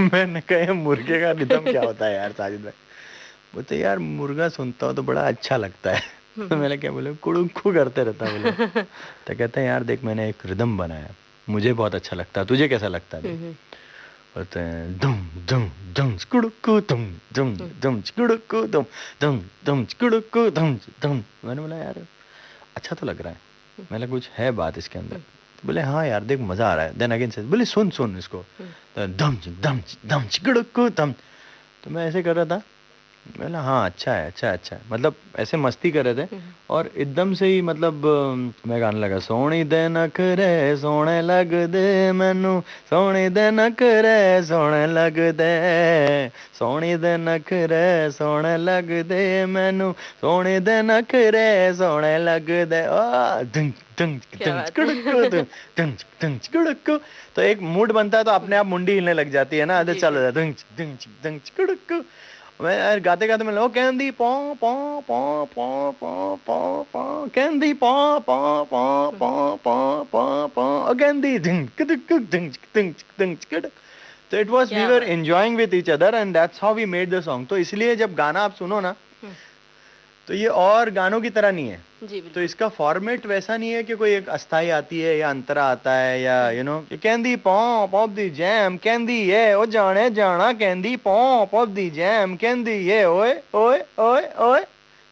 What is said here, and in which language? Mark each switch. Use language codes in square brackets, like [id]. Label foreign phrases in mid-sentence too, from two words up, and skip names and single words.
[hi] मैंने कहा ये मुर्गे का रिदम क्या होता है यार साजिद भाई? बोलते यार मुर्गा सुनता हूँ तो बड़ा अच्छा लगता है। हुँ, तो हुँ। मैंने क्या बोले, कुड़ुक्कू करते रहता है बोले। तो कहते हैं यार देख मैंने एक रिदम बनाया, मुझे बहुत अच्छा लगता है, तुझे कैसा लगता है हुँ, देख। हुँ। बोलते हैं दुम दुम दुम कुड़ुक्कू दुम दुम हुँ। दुम कुड़ुक्कू दुम दुम दुम कुड़ुक्कू दुम दुम। मैंने बोला यार अच्छा तो लग रहा है, हुँ, मैंने कुछ है बात इसके अंदर। हुँ, तो बोले हाँ यार देख मज़ा आ रहा है। [en] then again [hi] से बोले सुन सुन इसको, हुँ। तो दम दम दम कुड़ुक्कू दम। तो मैं ऐसे कर रहा था, मैंने हाँ अच्छा है अच्छा है अच्छा है, मतलब ऐसे मस्ती कर रहे थे। हुँ, हुँ। और एकदम से ही मतलब मैं गाने लगा, [pa] ਸੋਨੀ ਦੇ ਨਖਰੇ ਸੋਹਣੇ ਲੱਗਦੇ ਮੈਨੂੰ, ਸੋਨੀ ਦੇ ਨਖਰੇ ਸੋਹਣੇ ਲੱਗਦੇ, ਸੋਨੀ ਦੇ ਨਖਰੇ ਸੋਹਣੇ ਲੱਗਦੇ ਮੈਨੂੰ, ਸੋਨੀ ਦੇ ਨਖਰੇ ਸੋਹਣੇ ਲੱਗਦੇ ओ धुन धुन [hi] क्या धुन बात कुड़ुक्कू धुन है! धुन धुन कुड़ुक्कू। तो एक मूड बनता है तो अपने आप मुंडी हिलने लग जाती है ना, तो जी, चलो जी। धुन धुन धुन कुड़ुक्कू। मैं यार गाते गाते मैं लोग कैंडी पॉ पॉ पॉ पॉ पॉ पॉ पॉ कैंडी पॉ पॉ पॉ हुँ। पॉ पॉ पॉ पॉ कैंडी डिंग कदक डिंग डिंग डिंग कदक। [en] तो it was we [hi] क्या वर बात है! [en] enjoying with each other and that's how we made the song. [hi] तो इसलिए जब गाना आप सुनो ना, हुँ। तो ये और गानों की तरह नहीं है। जी, तो बिल्कुल। इसका फॉर्मेट वैसा नहीं है कि कोई एक अस्थाई आती है या अंतरा आता है या हुँ। [en] कहंदी pop of the jam कहंदी [hi] ये ओ जाने जाना [en] कहंदी pop of the jam कहंदी ये ओए ओए ओए ओए।